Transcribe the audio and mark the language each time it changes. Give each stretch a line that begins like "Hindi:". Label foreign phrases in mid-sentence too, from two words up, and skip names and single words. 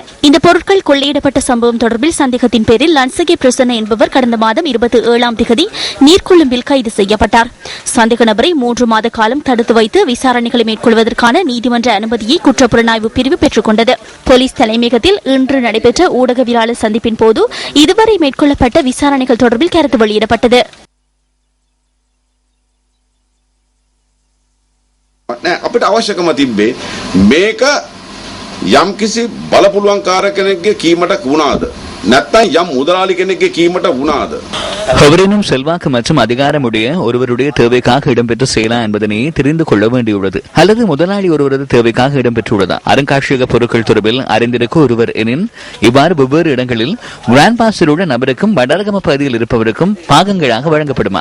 Tamil: இந்த பொருட்கள் கொள்ளையிடப்பட்ட சம்பவம் தொடர்பில் சந்தேகத்தின் பேரில் லன்சகே பிரசன்ன என்பவர் கடந்த மாதம் 27ஆம் தேதி நீர்கொழும்பில் கைது செய்யப்பட்டார். சந்தேக நபரை 3 மாத காலம் தடுத்து வைத்து விசாரணைகளை மேற்கொள்வதற்கான நீதிமன்ற அனுமதியை குற்றப்புலனாய்வு பிரிவு பெற்றுக் கொண்டது. போலீஸ் தலைமையகத்தில் இன்று நடைபெற்ற ஊடகவியலாளர் சந்திப்பின் போது இதுவரை மேற்கொள்ளப்பட்ட விசாரணைகள் தொடர்பில் கருத்து வெளியிடப்பட்டது.
Sinhala: අපිට අවශ්‍යකම තිබ්බේ මේක යම්කිසි බලපුලුවන්කාර කෙනෙක්ගේ කීමට වුණාද නැත්නම් යම් මුදලාලි කෙනෙක්ගේ කීමට වුණාද
Tamil: எவரேனும் செல்வாக்கு மற்றும் அதிகாரமுடைய ஒருவருடைய தேவைக்காக இடம்பெற்ற செயலா என்பதனை தெரிந்து கொள்ள வேண்டியுள்ளது. அல்லது முதலாளி ஒருவரது தேவைக்காக இடம்பெற்றுள்ளதா? அருங்காட்சியக பொருட்கள் தொடர்பில் அறிந்திருக்க ஒருவர் எனின் இவ்வாறு வெவ்வேறு இடங்களில் கிராண்ட் பாஸில் உள்ள நபருக்கும் வடரகம பகுதியில் இருப்பவருக்கும் பாகங்களாக வழங்கப்படுமா?